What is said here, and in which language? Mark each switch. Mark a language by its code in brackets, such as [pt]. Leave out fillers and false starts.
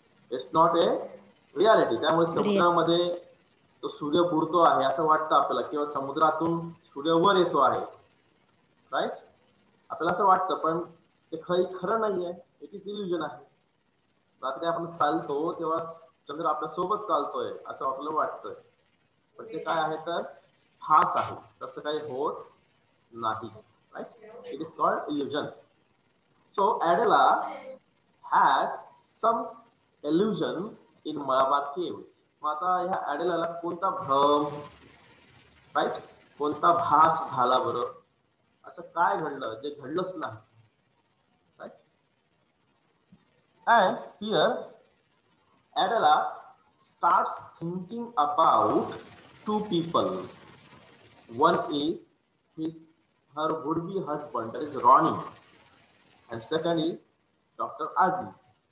[en] It's not a reality. [mr] त्यामुळे समुद्रामध्ये तो सूर्य बुडतो आहे असं वाटतं आपल्याला, किंवा समुद्रातून सूर्य वर येतो आहे, राईट, आपल्याला असं वाटतं, पण ते खरं नाहीये. [en] it is illusion [mr] आहे. रात्री आपण चालतो तेव्हा चंद्र आपल्या सोबत चालतोय असं आपल्याला वाटतंय, पण ते काय आहे तर फास आहे, तसं काही होत नाही. [en] Right, it is called illusion. So Adela has some illusion in Malabar caves. [mr] मग आता ह्या ऍडेलाला कोणता भ्रम, राईट, कोणता भास झाला बरं, असं काय घडलं जे घडलंच नाही. [en] Right, and here Adela starts thinking about two people. One is her would-be husband, that is Ronnie, and second is Dr. Aziz.